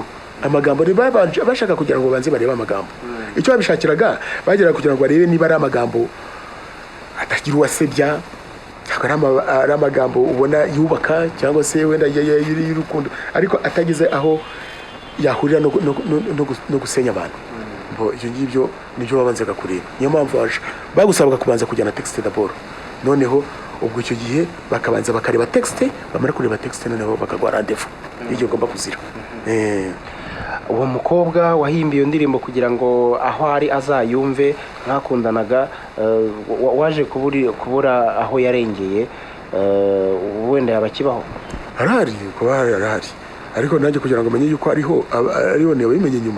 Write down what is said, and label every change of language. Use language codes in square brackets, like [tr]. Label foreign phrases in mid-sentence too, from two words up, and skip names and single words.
[rw] Amagambo bashaka kugira ngo banze barebe amagambo. Icyo babishakiraga bagera kugira ngo barebe niba ari amagambo atagira uwasebya, ari amagambo ubona yubaka cyangwa se wenda y'urukundo, ariko atagize aho yahurira no gusenya abantu. Ibyo ngibyo nibyo babanzaga kureba. Niyo mpamvu bagusabaga kubanza kujyana [fr] texte d'abord, [rw] noneho ubwo icyo gihe bakabanza bakareba texte, bamara kureba texte noneho bakagwa rendez-vous y'icyo ugomba kuzira. Uwo mukobwa wahimbiye ndirimbo kugira ngo aho ari azayumve, mwakundanaga, waje kubura aho yarengeye, wenda yabakibaho arahari, kuba arahari, ariko nanjye kugira ngo menye yuko ariho niwe bimenye nyuma.